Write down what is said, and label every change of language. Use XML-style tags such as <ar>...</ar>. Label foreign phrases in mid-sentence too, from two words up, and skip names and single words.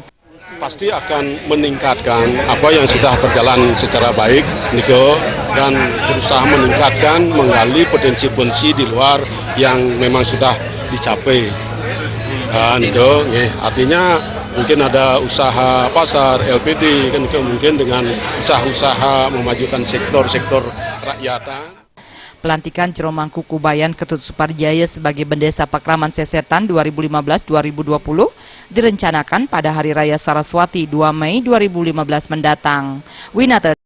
<id>Pasti akan meningkatkan apa yang sudah berjalan secara baik, dan berusaha meningkatkan, menggali potensi-potensi di luar yang memang sudah dicapai. Artinya mungkin ada usaha pasar, LPD, mungkin dengan usaha-usaha memajukan sektor-sektor rakyatan. Pelantikan Jero Mangku Kubayan Ketut Suparjaya sebagai Bendesa Pakraman Sesetan 2015-2020 direncanakan pada Hari Raya Saraswati 2 Mei 2015 mendatang. Winata</id>